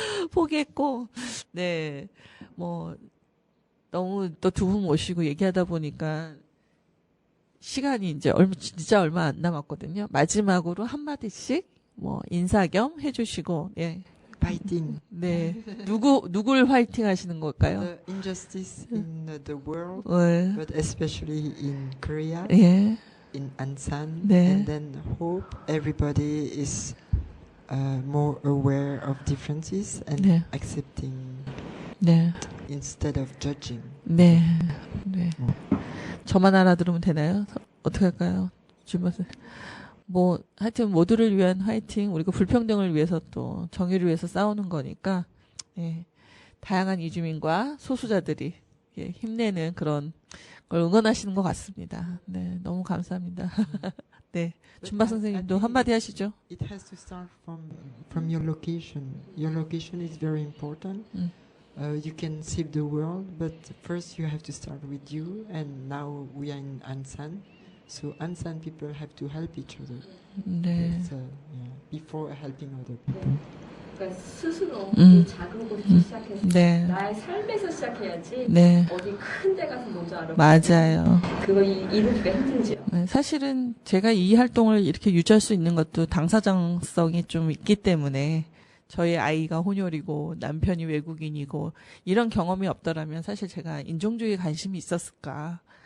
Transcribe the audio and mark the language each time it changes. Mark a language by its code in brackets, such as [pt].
[ko] 포기했고 네, 너무 또 두 분 모시고 얘기하다 보니까 시간이 이제 진짜 얼마 안 남았거든요. 마지막으로 한마디씩 인사 겸 해주시고, 예, [en] fighting [ko] 네. 누굴 화이팅 하시는 걸까요? [en] the injustice in the world, [ko] 네. [en] but especially in Korea, [ko] 예. [en] in Ansan, [ko] 네. [en] and then hope everybody is more aware of differences and [ko] 네. [en] accepting [ko] 네. [en] instead of judging. [ko] 네. 네. 저만 알아들으면 되나요? 어떻게 할까요? 주변에서. 뭐, 하여튼 모두를 위한 화이팅, 우리가 불평등을 위해서 또 정의를 위해서 싸우는 거니까, 예. 다양한 이주민과 소수자들이 예, 힘내는 그런 걸 응원하시는 것 같습니다. 네. 너무 감사합니다. 네. [en] But [ko] 준바 [en] I [ko] 선생님도 [en] think [ko] 한마디 하시죠. [en] It has to start from your location. Your location is very important. You can save the world, but first you have to start with you. And now we are in Ansan, so Ansan people have to help each other. [ko] 네. [en] So, yeah, before helping other people. [ko] 그러니까 스스로 음. 작은 곳에서 시작해서 네. 나의 삶에서 시작해야지 네. 어디 큰 데 가서 먼저 알아. 맞아요. 그거 이루기가 힘들지요. 네, 사실은 제가 이 활동을 이렇게 유지할 수 있는 것도 당사자성이 좀 있기 때문에 저희 아이가 혼혈이고 남편이 외국인이고 이런 경험이 없더라면 사실 제가 인종주의에 관심이 있었을까?